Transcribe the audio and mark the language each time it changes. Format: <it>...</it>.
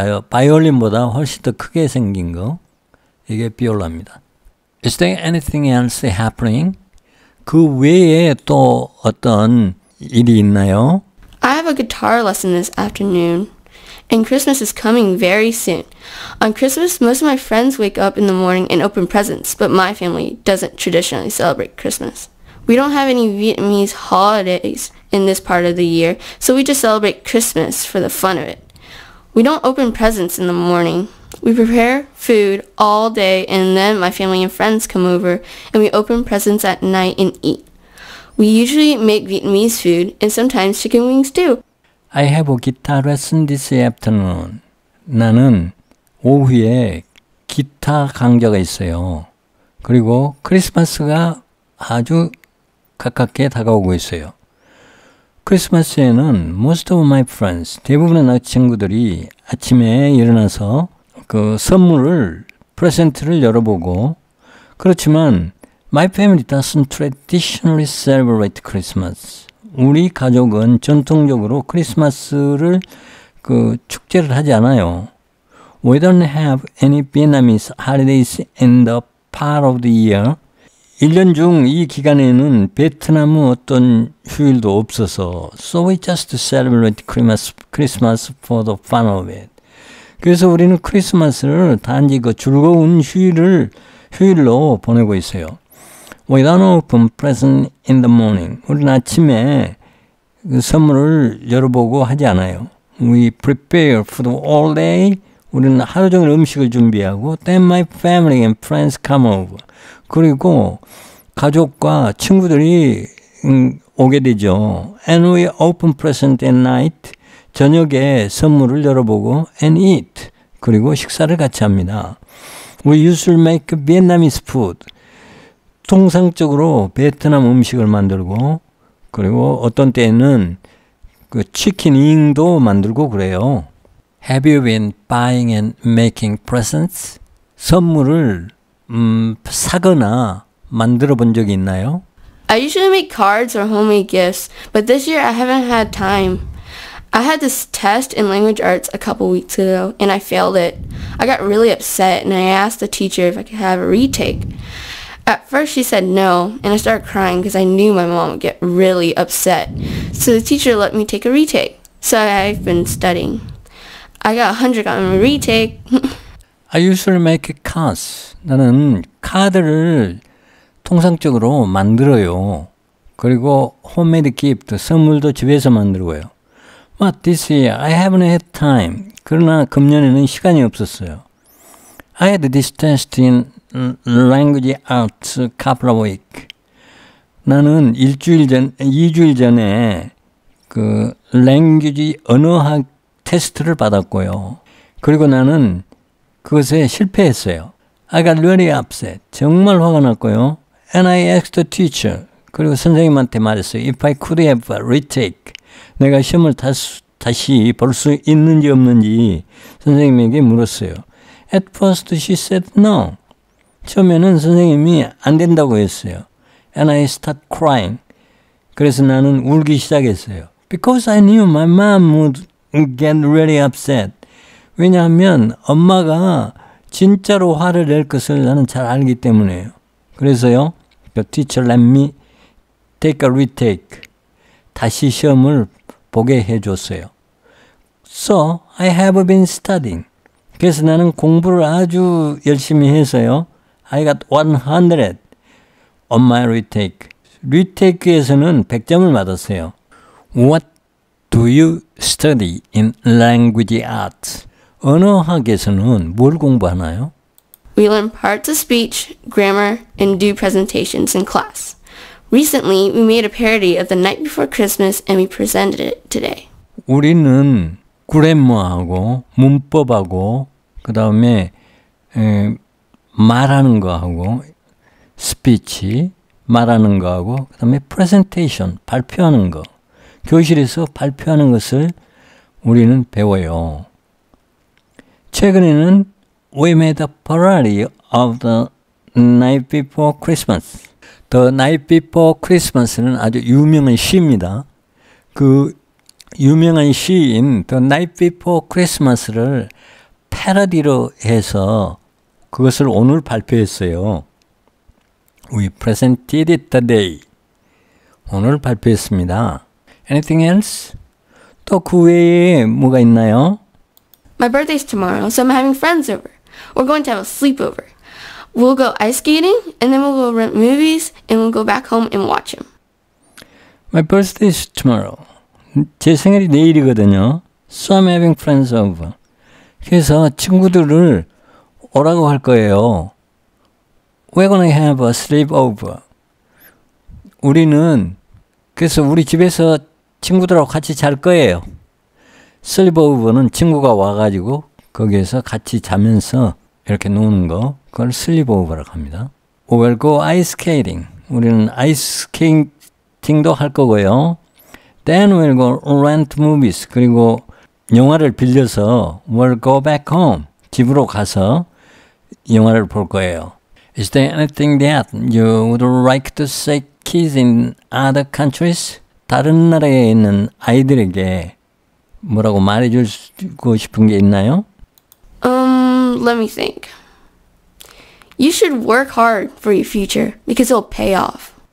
<ko>바이올린보다 훨씬 더 크게 생긴 거. 이게 비올라입니다.</ko> <en>Is there anything else happening?</en> <ko>그 외에 또 어떤 일이 있나요?</ko> <en>I have a guitar lesson this afternoon, and Christmas is coming very soon. On Christmas, most of my friends wake up in the morning and open presents, but my family doesn't traditionally celebrate Christmas. We don't have any Vietnamese holidays in this part of the year, so we just celebrate Christmas for the fun of it. We don't open presents in the morning. We prepare food all day, and then my family and friends come over, and we open presents at night and eat. We usually make Vietnamese food, and sometimes chicken wings too. I have a guitar lesson this afternoon.</en> <ko>나는 오후에 기타 강좌가 있어요. 그리고 크리스마스가 아주 가깝게 다가오고 있어요. 크리스마스에는</ko> <en>most of my friends,</en> <ko>대부분의 나 친구들이 아침에 일어나서 그 프레젠트를 열어보고, 그렇지만</ko> <en>my family doesn't traditionally celebrate Christmas.</en> <ko>우리 가족은 전통적으로 크리스마스를 축제를 하지 않아요.</ko> <en>We don't have any Vietnamese holidays in the part of the year.</en> <ko>1년 중 이 기간에는 베트남 어떤 휴일도 없어서</ko> <en>So we just celebrate Christmas for the fun of it.</en> <ko>그래서 우리는 크리스마스를 단지 그 즐거운 휴일로 보내고 있어요.</ko> <en>We don't open present in the morning.</en> <ko>우리는 아침에 그 선물을 열어보고 하지 않아요.</ko> <en>We prepare food all day.</en> <ko>우리는 하루 종일 음식을 준비하고</ko> <en>Then my family and friends come over.</en> <ko>그리고 가족과 친구들이 오게 되죠.</ko> <en>And we open present at night.</en> <ko>저녁에 선물을 열어보고</ko> <en>and eat.</en> <ko>그리고 식사를 같이 합니다.</ko> <en>We usually make Vietnamese food.</en> <ko>통상적으로 베트남 음식을 만들고, 그리고 어떤 때는 그 치킨 윙도 만들고 그래요.</ko> <en>Have you been buying and making presents?</en> <ko>선물을 사거나 만들어 본 적이 있나요?</ko> <en>I usually make cards or homemade gifts, but this year I haven't had time. I had this test in language arts a couple weeks ago, and I failed it. I got really upset, and I asked the teacher if I could have a retake. At first she said no, and I started crying because I knew my mom would get really upset. So the teacher let me take a retake. So I've been studying. I got 100 on my retake. I usually make cards.</en> <ko>나는 카드를 통상적으로 만들어요. 그리고 홈메이드 기프트, 선물도 집에서 만들고요.</ko> <en>But this year I haven't had time.</en> <ko>그러나 금년에는 시간이 없었어요.</ko> <en>I had this test in language arts a couple of weeks.</en> <ko>나는 2주일 전에 그 language 언어학 테스트를 받았고요. 그리고 나는 그것에 실패했어요.</ko> <en>I got really upset.</en> <ko>정말 화가 났고요.</ko> <en>And I asked the teacher.</en> <ko>그리고 선생님한테 말했어요.</ko> <en>If I could have a retake.</en> <ko>내가 시험을 다시 볼 수 있는지 없는지 선생님에게 물었어요.</ko> <en>At first she said no.</en> <ko>처음에는 선생님이 안 된다고 했어요.</ko> <en>And I started crying.</en> <ko>그래서 나는 울기 시작했어요.</ko> <en>Because I knew my mom would get really upset.</en> <ko>왜냐하면 엄마가 진짜로 화를 낼 것을 나는 잘 알기 때문에요. 그래서요.</ko> <en>The teacher let me take a retake.</en> <ko>다시 시험을 보게 해줬어요.</ko> <en>So I have been studying.</en> <ko>그래서 나는 공부를 아주 열심히 해서요.</ko> <en>I got 100 on my retake.</en> <ko>retake에서는 100점을 받았어요.</ko> <en>What do you study in language arts?</en> <ko>언어학에서는 뭘 공부하나요?</ko> <en>We learn parts of speech, grammar, and do presentations in class. Recently, we made a parody of The Night Before Christmas and we presented it today.</en> <ko>우리는 그래머하고 문법하고 그 다음에 말하는 거하고 스피치 말하는 거하고 그 다음에 프레젠테이션 발표하는 거 교실에서 발표하는 것을 우리는 배워요. 최근에는</ko> <en>we made a parody of The Night Before Christmas.</en> <ko>The Night Before Christmas는 아주 유명한 시입니다. 그 유명한 시인 The Night Before Christmas를 패러디로 해서 그것을 오늘 발표했어요.</ko> <en>We presented it today.</en> <ko>오늘 발표했습니다.</ko> <en>Anything else?</en> <ko>또 그 외에 뭐가 있나요?</ko> <en>My birthday's tomorrow, so I'm having friends over. We're going to have a sleepover. We'll go ice skating, and then we'll go rent movies, and we'll go back home and watch them. My birthday is tomorrow.</en> <ko>제 생일이 내일이거든요.</ko> <en>So I'm having friends over.</en> <ko>그래서 친구들을 오라고 할 거예요.</ko> <en>We're gonna have a sleepover.</en> <ko>우리는 그래서 우리 집에서 친구들하고 같이 잘 거예요. sleepover는 친구가 와가지고 거기에서 같이 자면서 이렇게 노는 거, 그걸 sleepover라고 합니다.</ko> <en>We'll go ice skating.</en> <ko>우리는 아이스 스케이팅도 할 거고요.</ko> <en>Then we'll go rent movies.</en> <ko>그리고 영화를 빌려서</ko> <en>we'll go back home.</en> <ko>집으로 가서 영화를 볼 거예요.</ko> <en>Is there anything that you would like to say kids in other countries?</en> <ko>다른 나라에 있는 아이들에게 뭐라고 말해주고 싶은 게 있나요?</ko> <en>Let me think. You should work hard for your future because it'll pay off.</en>